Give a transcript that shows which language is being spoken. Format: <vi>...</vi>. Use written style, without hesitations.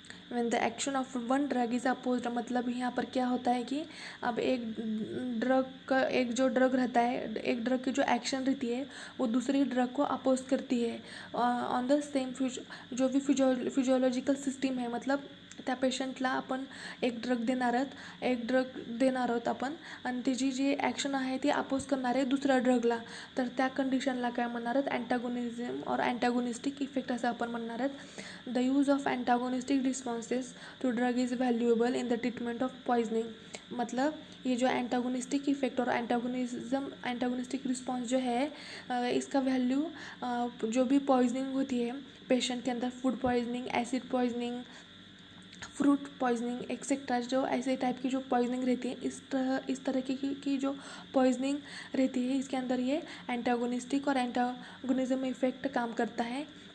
<en>when the action of one drug is opposed,</en> <hi>मतलब यहाँ पर क्या होता है कि अब एक जो ड्रग रहता है, एक ड्रग की जो एक्शन रहती है वो दूसरी ड्रग को अपोज करती है</hi> <en>on the same</en> <hi>जो भी फिजियोलॉजिकल सिस्टम है.</hi> <mr>मतलब त्या पेशंटला आपण एक ड्रग देणार आहोत आपण आणि त्याची जी ॲक्शन आहे ती अपोज करणार आहे दुसऱ्या ड्रगला, तर त्या कंडिशनला काय म्हणणार आहेत, अँटागोनिझम और अँटागोनिस्टिक इफेक्ट असं आपण म्हणणार आहेत.</mr> <en>The use of antagonistic responses to drug is valuable in the treatment of poisoning.</en> <hi>मतलब ये जो एंटागोनिस्टिक इफेक्ट और एंटागोनिस्टिक रिस्पॉन्स जो है इसका वैल्यू जो भी पॉइजनिंग होती है पेशेंट के अंदर, food poisoning, acid poisoning, fruit poisoning etcetera, जो ऐसे टाइप की जो पॉइजनिंग रहती है, इस तरह की जो पॉइजनिंग रहती है इसके अंदर ये एंटागोनिस्टिक और एंटागोनिज्म इफेक्ट काम करता है.</hi>